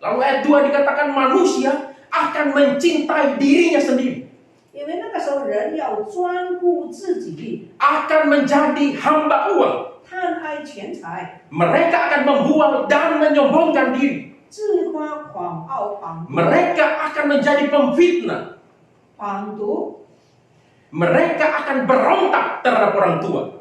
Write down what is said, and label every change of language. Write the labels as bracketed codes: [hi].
[id] Lalu ayat 2 dikatakan manusia akan mencintai dirinya sendiri, [zh] 因为那个时候人要专顾自己， [id] akan menjadi hamba uang. [zh] 贪爱钱财， [id] Mereka akan membual dan menyombongkan diri. [zh] 自夸狂傲， [id] Mereka akan menjadi pemfitnah. [zh] 谎读， [id] Mereka akan berontak terhadap orang tua